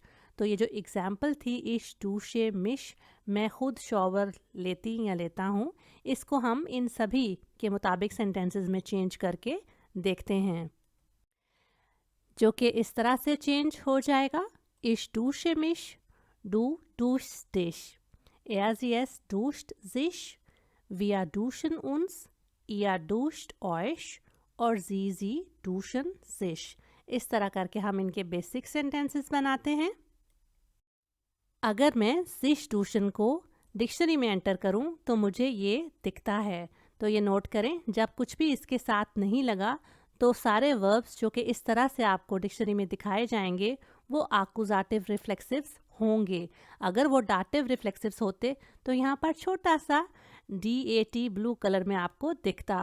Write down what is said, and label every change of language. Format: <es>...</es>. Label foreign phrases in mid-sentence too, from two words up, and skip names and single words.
<hi>तो ये जो एग्जाम्पल थी</hi> <de>Ich dusche mich,</de> <hi>मैं खुद शॉवर लेती या लेता हूँ, इसको हम इन सभी के मुताबिक सेंटेंसेस में चेंज करके देखते हैं, जो कि इस तरह से चेंज हो जाएगा।</hi> <de>Ich dusche mich, du duschst dich, er sie es duscht sich, wir duschen uns, ihr duscht euch और sie duschen sich।</de> <hi>इस तरह करके हम इनके बेसिक सेंटेंसेस बनाते हैं। अगर मैं</hi> <de>sich duschen</de> <hi>को डिक्शनरी में एंटर करूं तो मुझे ये दिखता है। तो ये नोट करें, जब कुछ भी इसके साथ नहीं लगा तो सारे वर्ब्स जो कि इस तरह से आपको डिक्शनरी में दिखाए जाएंगे वो</hi> <de>Akkusativ Reflexivs</de> <hi>होंगे। अगर वो</hi> <de>Dativ Reflexivs</de> <hi>होते तो यहाँ पर छोटा सा DAT</hi> <en>blue color</en> <hi>में आपको दिखता।</hi>